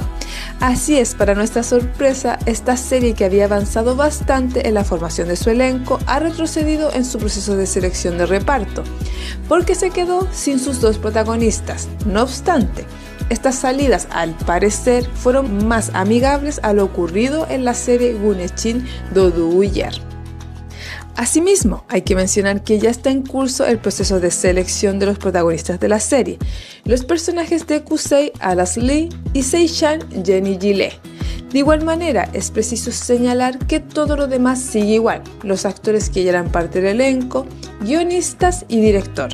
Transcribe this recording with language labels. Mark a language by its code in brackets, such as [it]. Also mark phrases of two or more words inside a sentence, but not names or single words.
[es] Así es, para nuestra sorpresa, esta serie que había avanzado bastante en la formación de su elenco ha retrocedido en su proceso de selección de reparto, porque se quedó sin sus dos protagonistas. No obstante, estas salidas al parecer fueron más amigables a lo ocurrido en la serie Güneş'in doğduğu yer. Asimismo, hay que mencionar que ya está en curso el proceso de selección de los protagonistas de la serie, los personajes de Kuzey Alasli y Seyşan Yenigile. De igual manera, es preciso señalar que todo lo demás sigue igual, los actores que ya eran parte del elenco, guionistas y director.